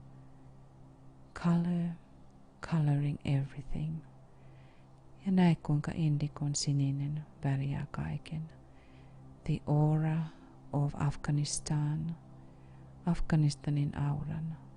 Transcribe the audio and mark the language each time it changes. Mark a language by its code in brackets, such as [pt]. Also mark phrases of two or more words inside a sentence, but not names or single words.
[en] color coloring everything. [fi] Ja näe kuinka indigon sininen väriää kaiken. [en] The aura of Afghanistan, [fi] Afganistanin auran.